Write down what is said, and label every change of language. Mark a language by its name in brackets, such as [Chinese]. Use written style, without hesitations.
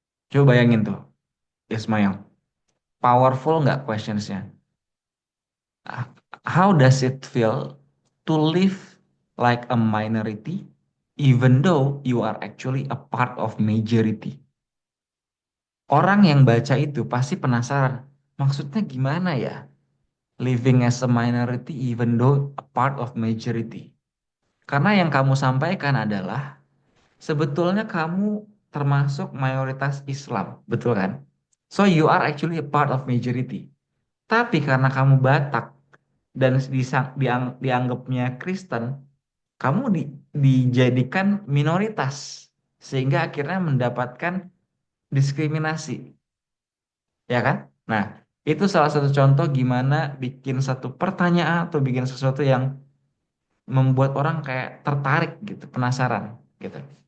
[Indonesian] Coba bayangin tuh, Ismail. Powerful nggak questionsnya? [English] Ah, how does it feel to live like a minority, even though you are actually a part of majority? [Indonesian] Orang yang baca itu pasti penasaran, maksudnya gimana ya? [English] Living as a minority even though a part of majority. [Indonesian] Karena yang kamu sampaikan adalah sebetulnya kamu termasuk mayoritas Islam, betul kan? [English] So you are actually a part of majority. [Indonesian] Tapi karena kamu Batak dan dianggapnya Kristen, kamu dijadikan minoritas sehingga akhirnya mendapatkan diskriminasi. Ya kan? Nah, itu salah satu contoh gimana bikin satu pertanyaan atau bikin sesuatu yang membuat orang kayak tertarik gitu, penasaran gitu.